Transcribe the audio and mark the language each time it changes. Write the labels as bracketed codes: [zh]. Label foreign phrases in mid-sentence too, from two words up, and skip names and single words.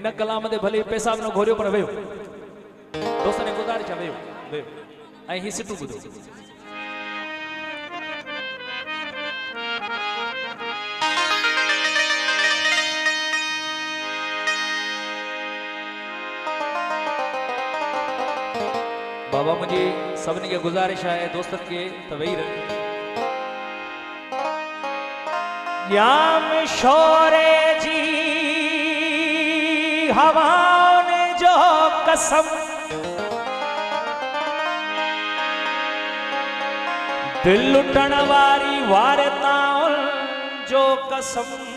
[sd] हिन कलाम ते भले पैसा न घोरियो पर वियो दोस्तनि गुज़ारिश वियो वियो ऐं ही सिटू ॿुधो बाबा मुझे सभिनी खे गुज़ारिश है दोस्तन के त वेही रह याम शोरे जी हवाने जो कसम दिल लुटण वारी वारताउन जो कसम